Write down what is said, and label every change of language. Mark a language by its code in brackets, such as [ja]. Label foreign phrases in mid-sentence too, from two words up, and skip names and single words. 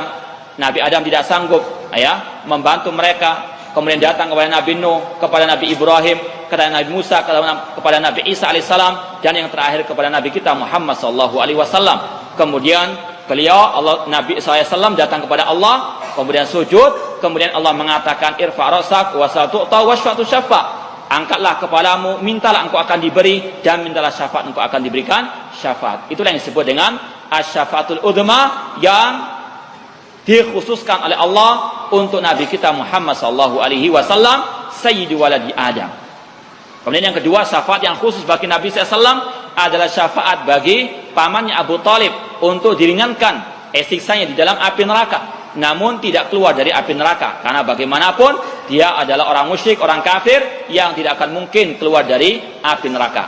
[id] Nabi Adam tidak sanggup membantu mereka, kemudian datang kepada Nabi Nuh, kepada Nabi Ibrahim, kepada Nabi Musa, kepada Nabi Isa alaihissalam, dan yang terakhir kepada Nabi kita Muhammad [ar] sallallahu alaihi wasallam. [id] Kemudian Nabi SAW datang kepada Allah, kemudian sujud, kemudian Allah mengatakan [ar] irfa' rasak wasal tu'ta wasfa'tu syafa', [id] angkatlah kepalamu, mintalah engkau akan diberi, dan mintalah syafaat engkau akan diberikan syafaat. Itulah yang disebut dengan [ar] asyafaatul udma, [id] yang dikhususkan oleh Allah untuk Nabi kita Muhammad [ar] sallallahu alaihi wasallam, sayyidu waladi Adam. [id] Kemudian yang kedua, syafaat yang khusus bagi Nabi SAW adalah syafaat bagi pamannya Abu Talib untuk diringankan siksanya di dalam api neraka, namun tidak keluar dari api neraka, karena bagaimanapun dia adalah orang musyrik, orang kafir yang tidak akan mungkin keluar dari api neraka.